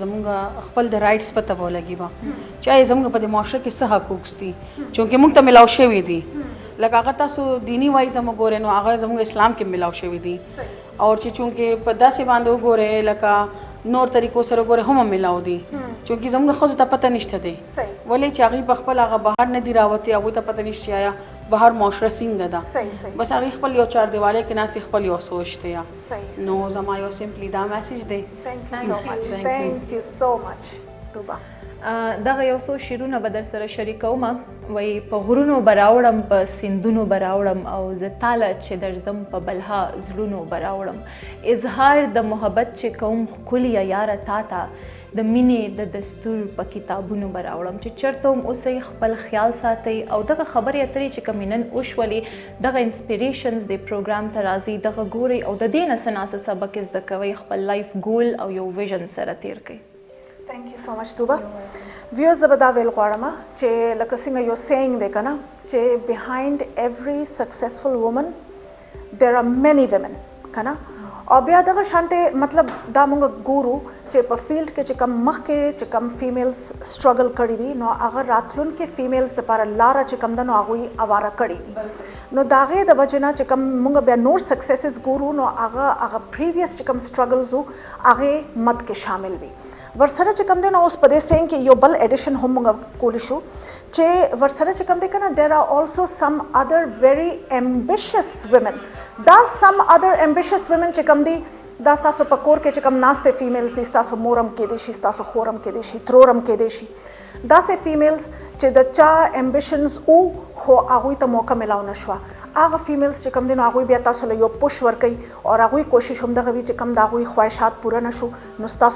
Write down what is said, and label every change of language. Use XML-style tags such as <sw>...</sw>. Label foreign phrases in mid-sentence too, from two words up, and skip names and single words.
<ps>زمونږ خپل د رایټس پته به ولګي به چې آیا زمونږ په دې معاشره کې څه حقوق دي چونکې موږ ته ملاو شوي دي لکه هغه تاسو دینی وایز هم وګورئ نو هغه زموږ اسلام کې ملاو شوي دي او چې چونکې په داسې باندې وګورئ لکه نور طریقو سره وګورئ هم ملاو دي چونکې زموږ ښځو ته پته نشته دی ولې چې هغوی په خپل هغه بهر نه دي راوتي هغوی ته پته نشته چې آیا بهر معاشره څنګه ده بس هغوی خپل یو چاردیوالۍ کې ناستې خپل یو سوچ دی نو زما یو سمپلی دا میسیج دی</ps> <en>Thank you so much توبه</en> <ps>دغه یو څو شعرونه به در سره شریکوم وایي په غرونو به راوړم په سیندونو به راوړم او زه تاله چې درځم په بلها زړونو به راوړم اظهار د محبت چې کوم ښکلیه یاره تا ته د مینې د دستور په کتابونو به راوړم چې چېرته هم اوسئ خپل خیال ساتئ او دغه خبرې اترې چې کومې نن وشولې دغه انسپریشنز د پروګرام ته راځي دغه ګورئ او د دې نه څه ناسه سبق زده کوئ خپل</ps> <en>life goal</en> <ps>او یو ویژن سره تیر کړئ</ps> <en>Thank you so much</en> <ps>توبه ویوز زه به دا ویل غواړم چې لکه څنګه یو سیینګ دی که نه چې</ps> <en>behind every successful woman there are many women</en> <ps>که نه او بیا دغه شانتې مطلب دا موږ ګورو چې په فیلډ کې چې کم مخکې چې کم فیمیلز سټرګل کړي وي نو هغه راتلونکي فیمیلز دپاره لاره چې کم ده نو هغوی اواره کړي وي نو د هغې د وجې نه چې کم موږ بیا نور سکسیسز ګورو نو هغه پریویس چې کم سټرګلز وو هغې مد کې شامل وي ورسره چې کوم دی نو اوس په دې سینګ کې یو بل ایډیشن هم موږ کولی شو چې ورسره چې کوم دی که نه</ps> <en>there are also some other very ambitious women</en> <ps>دا</ps> <en>some other ambitious</en> <ps>ویمن چې کوم دی دا ستاسو په کور کې چې کوم ناستې فیمیلز دي ستاسو مور هم کیدی شي ستاسو خور هم کیدی شي ترور هم کیدی شي داسې فیمیلز چې د چا ایمبیشنز او خو هغوی ته موقع میلاو نه شوه هغه فیمیلز چې کوم دي نو هغوی بیا تاسو له یو پوش ورکوي او هغوی کوشش هم دغه وي چې کوم د هغوی خواهشات پوره نه شو نو ستاسو</ps>